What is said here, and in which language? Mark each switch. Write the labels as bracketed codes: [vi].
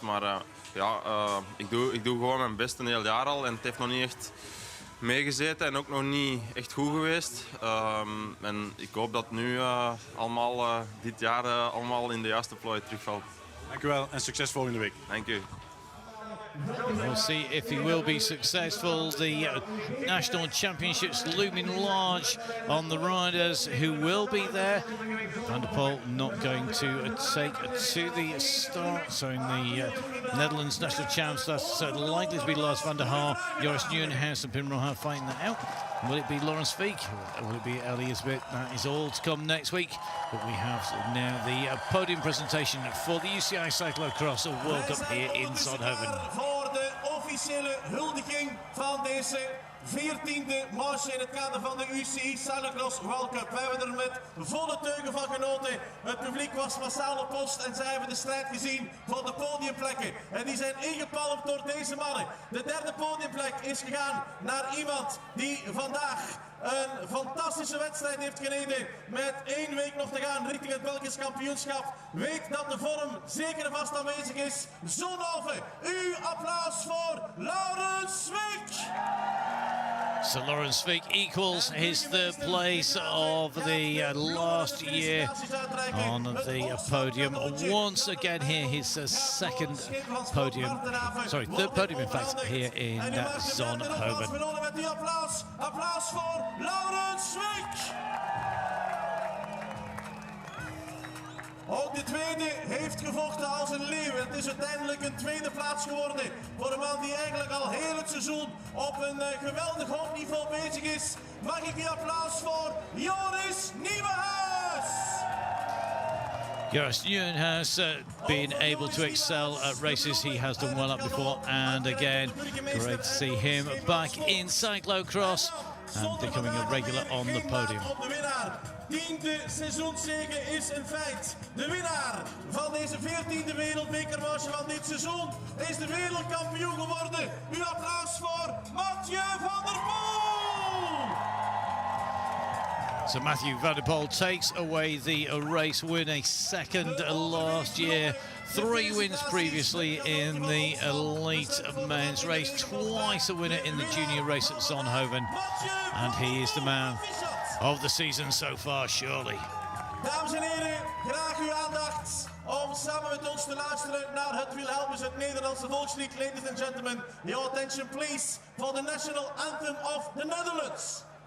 [nl] Maar ik doe gewoon mijn best een heel jaar al en het heeft nog niet echt meegezeten en ook nog niet echt goed geweest. En ik hoop dat nu allemaal dit jaar allemaal in de juiste plooi terugvalt. Dank u wel en succes volgende week. Dank u. [en] We'll see if he will be successful. The National Championships looming large on the riders who will be there. Vander Poel not going to take to the start. So in the Netherlands National Champs, that's likely to be Lars van der Haar, Joris Nieuwenhuis and Pim Rohan fighting that out. Will it be Lawrence Fiek? Will it be Elias Bit? That is all to come next week. But we have now the podium presentation for the UCI Cyclo-cross World Cup here in Zonhoven. [nl] Voor de officiële huldiging van deze 14e marge in het kader van de UCI Cyclo-cross World Cup. We hebben er met volle teugen van genoten. Het publiek was massaal op post en zij hebben de strijd gezien voor de podiumplekken. En die zijn ingepalmd door deze mannen. De derde podiumplek is gegaan naar iemand die vandaag een fantastische wedstrijd heeft gereden. Met 1 week nog te gaan richting het Belgisch kampioenschap. Weet dat de vorm zeker en vast aanwezig is. Zonhoven, uw applaus voor Laurens Swick. [en] So Laurens Swick equals his third place of the last year on the podium. Once again here, his second podium, sorry, third podium in fact, here in Zonhoven. [nl] Applaus voor Laurens Swick. Ook de tweede heeft gevochten als een leeuw. Het is uiteindelijk een tweede plaats geworden voor een man die eigenlijk al heel het seizoen op een geweldig hoog niveau bezig is. Mag ik een applaus voor Joris Nieuwenhuis? [en] Joris Nieuwenhuis been able to excel at races. He has done well up before and again. Great to see him back in cyclocross and becoming a regular on the podium. [nl] 10e seizoenszege is een feit. De winnaar van deze 14e wereldbekermarge van dit seizoen is de wereldkampioen geworden. Uw applaus voor Vander Poel. [en] So Vander Poel takes away the race win, a second last year. 3 wins previously in the elite men's race, twice a winner in the junior race at Zonhoven, and he is the man of the season so far, surely. [nl] Dames en heren, graag uw aandacht om samen met ons te luisteren naar het Wilhelmus, het Nederlandse volkslied. [en] Ladies and gentlemen, your attention please for the national anthem of the Netherlands.